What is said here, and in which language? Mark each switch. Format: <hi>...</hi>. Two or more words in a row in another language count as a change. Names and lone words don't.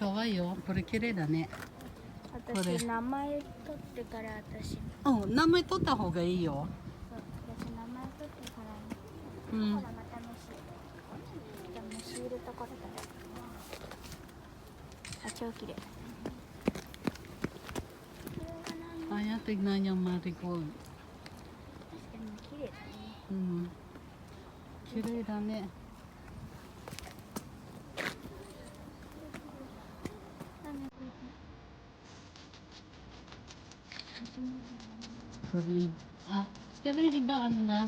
<ja>可愛いよ。これ綺麗だね。これ私名前取ってから私。うん、名前取った方がいいよ。そう私名前取ってからうん。ほらまた虫。じゃあ虫いるところだ。あ超綺麗。</ja> <tl>Ayan, tignan niyo marigold.</tl> <ja>確かに綺麗だね。うん。綺麗だね。あ、テレビがあるな。</ja>